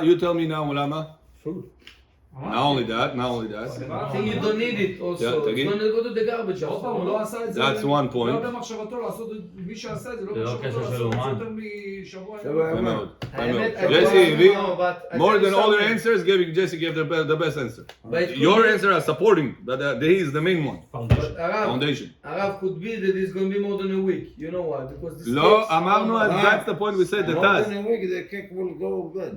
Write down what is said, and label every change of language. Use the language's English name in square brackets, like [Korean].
[English] You tell me now, [Hebrew] למה? [English] Not only that. I think you don't need it also. It's going to go to the garbage. [Hebrew] עוד פעם, הוא לא עשה את זה. [English] That's one point. [Hebrew] לא במחשבתו לעשות, מי שעשה את זה, לא במחשבתו לעשות יותר משבוע. מאוד. [English] Jesse, more than all your answers, Jesse gave the best answer. Your answer are supporting, that he is the main one. Foundation. Arav could be that it's going to be more than a week. You know why? Because this [Hebrew] לא, אמרנו, [English] that's the point we said, the taz. More than a week, the cake will go bad.